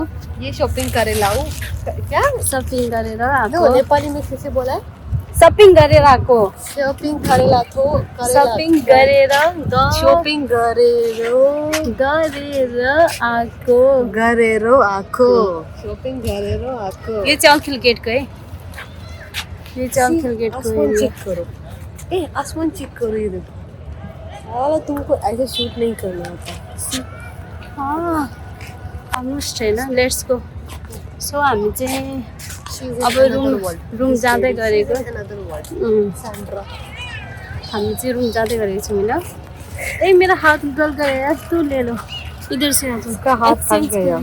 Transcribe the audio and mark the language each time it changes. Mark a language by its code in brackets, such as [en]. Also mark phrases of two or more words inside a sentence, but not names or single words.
[hi] ये शॉपिंग करे लाओ क्या? [ne] सपिङ गरेर नो आएको। [hi] नेपाली में कैसे बोला है? [ne] सपिङ गरेर आएको। [hi] शॉपिंग करे लाथो, [ne] सपिङ गरेर शॉपिंग गरेरो आएको। गरेरो आको, शॉपिंग गरेरो आको। यो चाहिँ अखिल गेटको है, यो चाहिँ अखिल गेटको आसमान एरिया। [hi] चेक करो, ए आसमान चेक करो, ये देखो। साला तुमको ऐसे शूट नहीं करना होता। [ne] अलमोस्ट होइन, [en] let's go. [ne] सो हामी चाहिँ अब रुम जाँदै गरेको। हामी चाहिँ रुम जाँदै गरेको छौँ होइन। [hi] ए मेरा हाथ निकल गया यार, तू ले लो इधर से। उसका हाथ फंस गया।